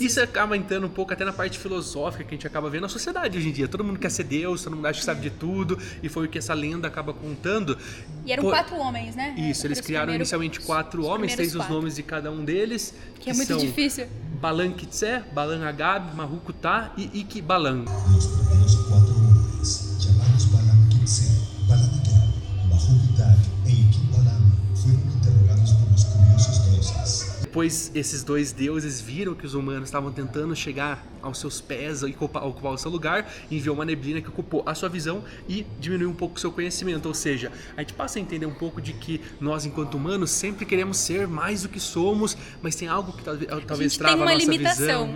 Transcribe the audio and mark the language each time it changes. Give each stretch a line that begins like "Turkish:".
Portuguese: Isso acaba entrando um pouco até na parte filosófica que a gente acaba vendo na sociedade hoje em dia. Todo mundo quer ser Deus, todo mundo acha que sabe de tudo, e foi o que essa lenda acaba contando. E eram 4 homens, né? Isso, eles criaram inicialmente 4 homens, tens os nomes de cada um deles. Que é muito difícil. Balan Kitsé, Balan Agab, Mahukutá e Iki Balan.
Spanish: Los primeros 4 hombres, llamados Balam Kitsé, Balan Agab, Mahukutá e Iki Balan, fueron interrogados por los curiosos deuses.
Portuguese: Depois esses dois deuses viram que os humanos estavam tentando chegar aos seus pés e ocupar o seu lugar, e enviou uma neblina que ocupou a sua visão e diminuiu um pouco o seu conhecimento. Ou seja, a gente passa a entender um pouco de que nós, enquanto humanos, sempre queremos ser mais do que somos, mas tem algo que talvez trava a nossa visão.